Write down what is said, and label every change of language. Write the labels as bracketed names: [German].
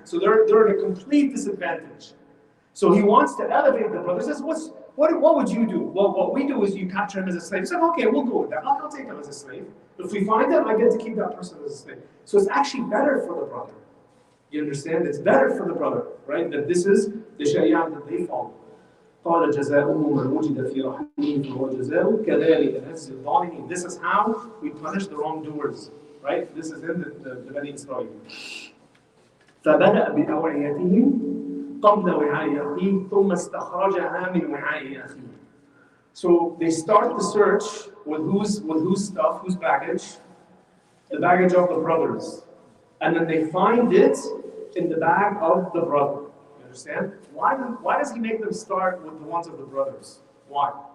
[English] So they're at a complete disadvantage. So he wants to elevate the brother. He says, what would you do? Well, what we do is you capture him as a slave. He's like, okay, we'll go with that. I'll take him as a slave. If we find him, I get to keep that person as a slave. So it's actually better for the brother. You understand? It's better for the brother, right? That this is the sharia that they follow. [Arabic] قال جزاؤه من وجد في رحمه فهو جزاؤه كذلك نجزي الظالمين. [English] This is how we punish the wrongdoers, right? This is in the Bani Israel. [Arabic] فبدأ بأوعيتهم قبل وعاء أخيه ثم استخرجها من وعاء أخيه. [English] So they start the search with whose stuff, whose baggage? The baggage of the brothers. And then they find it in the bag of the brother. You understand? Why does he make them start with the ones of the brothers? Why?